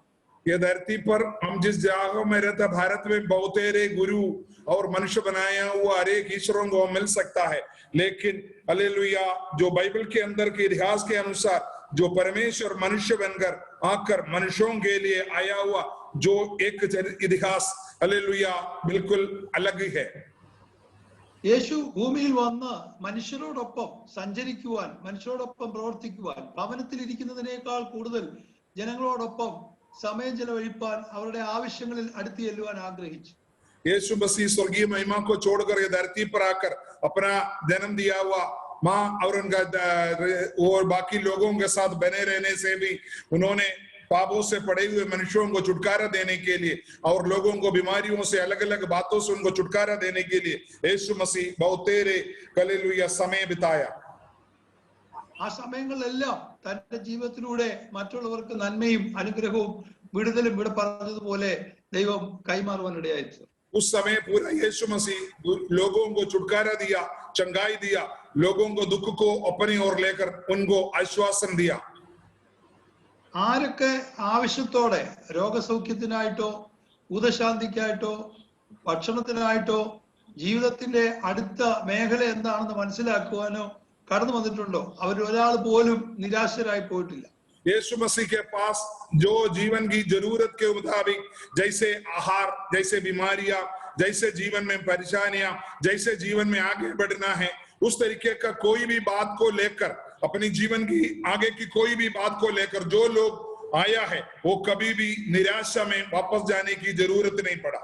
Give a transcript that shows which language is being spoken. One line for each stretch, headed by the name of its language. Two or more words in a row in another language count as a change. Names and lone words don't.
Hindi: ये धरती पर हम जिस जगह में रहते भारत में बहुतेरे गुरु और मनुष्य बनाया हुआ हरेक ईश्वरों को मिल सकता है, लेकिन हालेलुया जो बाइबल के अंदर के इतिहास के अनुसार जो परमेश्वर मनुष्य बनकर आकर मनुष्यों के लिए आया हुआ जो एक इतिहास हालेलुया बिल्कुल अलग ही है.
Malayalam: യേശു ഭൂമിയിൽ വന്ന് മനുഷ്യരോടൊപ്പം സഞ്ചരിക്കുവാൻ, മനുഷ്യരോടൊപ്പം പ്രവർത്തിക്കുവാൻ, ഭവനത്തിൽ ഇരിക്കുന്നതിനേക്കാൾ കൂടുതൽ ജനങ്ങളോടൊപ്പം സമയം ചെലവഴിപ്പാൻ, അവരുടെ ആവശ്യങ്ങളിൽ അടുത്ത് ചെല്ലുവാൻ ആഗ്രഹിച്ചു.
Hindi: यीशु मसीह स्वर्गीय महिमा को छोड़कर ये धरती पर आकर अपना जन्म दिया हुआ माँ और उनका और बाकी लोगों के साथ बने रहने से भी उन्होंने पापों से पड़े हुए मनुष्यों को छुटकारा देने के लिए और लोगों को बीमारियों से अलग अलग बातों से उनको छुटकारा देने के लिए यीशु मसीह बहुतेरे हालेलुया समय बिताया.
Malayalam: ആ സമയങ്ങളിലെല്ലാം തന്റെ ജീവിതത്തിലൂടെ മറ്റുള്ളവർക്ക് നന്മയും അനുഗ്രഹവും വിടുതലും ഇവിടെ പറഞ്ഞതുപോലെ ദൈവം കൈമാറുവാനിടയായി.
Hindi: उस समय पूरा यीशु मसीह लोगों को छुटकारा दिया, चंगाई दिया, लोगों को दुख को अपनी ओर लेकर उनको आश्वासन दिया।
Malayalam: ആരൊക്കെ ആവശ്യത്തോടെ രോഗസൗഖ്യത്തിനായിട്ടോ ഭൂതശാന്തിക്കായിട്ടോ ഭക്ഷണത്തിനായിട്ടോ ജീവിതത്തിന്റെ അടുത്ത മേഖല എന്താണെന്ന് മനസ്സിലാക്കുവാനോ കടന്നു വന്നിട്ടുണ്ടോ, അവർ ഒരാൾ പോലും നിരാശരായി പോയിട്ടില്ല.
Hindi: यीशु मसीह के पास जो जीवन की जरूरत के मुताबिक, जैसे आहार, जैसे बीमारियां, जैसे जीवन में परेशानियां, जैसे जीवन में आगे बढ़ना है, उस तरीके का कोई भी बात को लेकर, अपनी जीवन की आगे की कोई भी बात को लेकर जो लोग आया है वो कभी भी निराशा में वापस जाने की जरूरत नहीं पड़ा।